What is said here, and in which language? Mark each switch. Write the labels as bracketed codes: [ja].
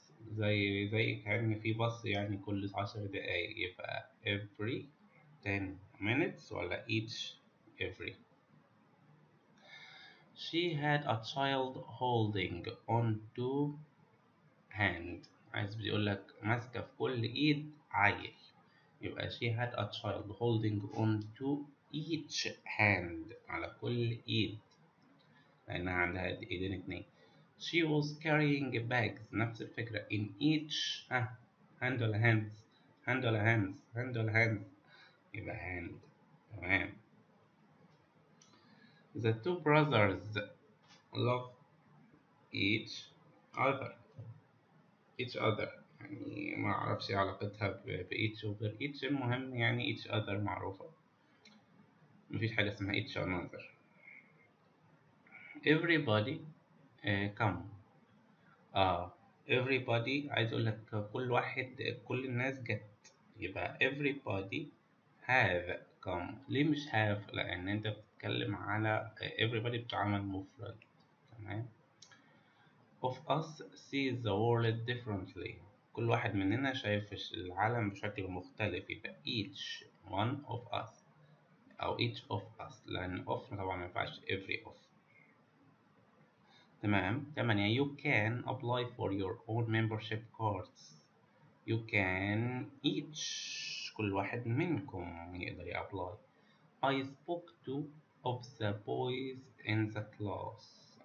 [ar] زي كأن في باص يعني كل 10 دقايق، يبقى [en] every 10 minutes [ar] ولا [en] each every. She had a child holding on to hand. [ar] عايز بيقول لك ماسكة في كل إيد عيل، يبقى [en] she had a child holding on to each hand، [ar] على كل إيد لأنها عندها إيدين اتنين. [en] She was carrying bags. [ar] نفس الفكرة [en] in each hand ولا hands. hand ولا hands. hand ولا hands. [ar] يبقى [en] hand. [ar] تمام. [en] The two brothers love each other. each other [ar] يعني ما أعرفش علاقتها each وغير each، المهم يعني each other معروفة، مفيش حاجة اسمها each another. [en] everybody come. [ar] everybody عايز أقول لك كل واحد، كل الناس جت، يبقى [en] everybody have come. [ar] ليه مش have؟ لأن أنت بتتكلم على everybody بتعمل مفرد. تمام. [en] of us sees the world differently. [ar] كل واحد مننا شايف العالم بشكل مختلف، يبقى [en] each one of us [ar] أو [en] each of us، [ar] لأن of طبعا ما ينفعش [en] every of. [ar] تمام. 8. [en] You can apply for your own membership cards. You can each، [ar] كل واحد منكم يقدر يابلاي. [en] I spoke to of the boys in the class.